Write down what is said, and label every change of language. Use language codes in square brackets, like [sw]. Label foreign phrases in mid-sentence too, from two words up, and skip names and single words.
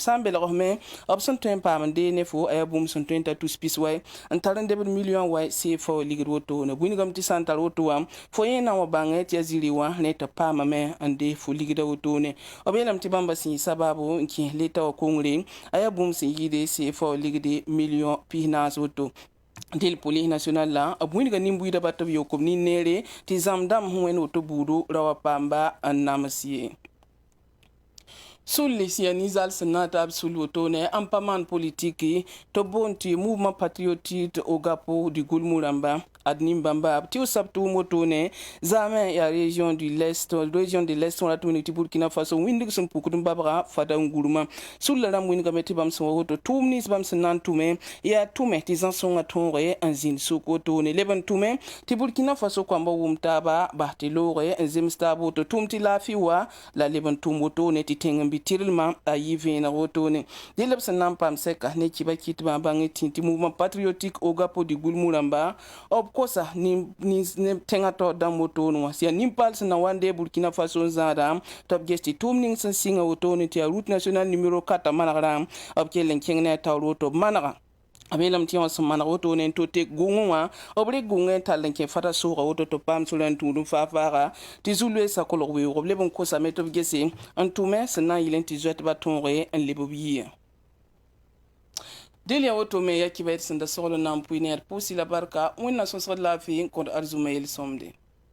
[mos] sã n belgsme b sẽn tõe n paam n dee ne fo a yaa bũmb sẽn tõe n tar tus pis wa n tar n debd million wa CFA ligd wotone b wĩnegame tɩ sã n tar woto wã fo yẽ na n wa bãng tɩ yaa ziri wã ne tɩ paamame n deeg fo ligda wotone b yeelame tɩ bãmba sẽn yɩ sababu n kẽes leta wã kongre a yaa bũmb sẽn yɩɩde CFA ligde million pis-naas woto dɩl [fr] police national [mos] la b wĩnega nin-buiidã bat b yok b nin-neere tɩ zãmb dãmb sẽn wẽnd woto buudu ra wa paamba n nams ye. Sulli sia nizal sẽn na n taab sul wotone n pa maan politiki tɩ b boond tɩ mouvement patriotique Ogapo du Gulmu rãmba ad nin-bãmba tɩ b sab tʋʋm wotone zaame yaa [fr] région de l'est [mos] wã rat wĩneg tɩ Burkina Faso wĩndg sẽn pukd n babga fada n gurmã sulla rãmb wĩnegame tɩ bãmb sẽn wa woto tʋʋm nins bãmb sẽn na n tʋme yaa tʋme tɩ zã-sõngã tõoge n zĩnd sʋk wotone leb n tʋme tɩ Burkina Faso koamba wʋm taaba bas tɩ looge n zems taab woto tʋʋm tɩ laafɩ wa la leb n tʋm wotone tɩ tẽng n bɩ tɩrlmã a yɩ vẽeneg wotone dɩl b sẽn na n paam sɛka ne kiba kɩtbã bãng tɩ tɩ mouvement patriotique Ogapo du Gulmu rãmba b kosa tẽngã taoor dãmb wotone wã yaa nin-paal sẽn na wa n dee Burkina Faso n zãada tɩ b ges tɩ tʋʋm ning sẽn sɩngã wotone tɩ yaa [fr] route national numéro 4 [mos] manegrã b kell n kẽng ne a taoor woto b manega b yeelame tɩ yã wã sẽn maneg wotone n to tek gʋngẽ wã b rɩk gʋngẽ n tall n kẽ fata sooga woto tɩ b paam sora n tũud n faag-faaga tɩ zu-loeesã kolg weoogo b leb n kosame tɩ b gese n tʋme sẽn na n yɩl n tɩ zoɛtbã tõoge n leb b yɩɩ dɩl yaa woto me yaa kiba d sẽn da segl n na n pʋɩ ne ad pʋʋsy la barka wẽnna sõsgd laafɩ n kõd arzuma yel-sõmde.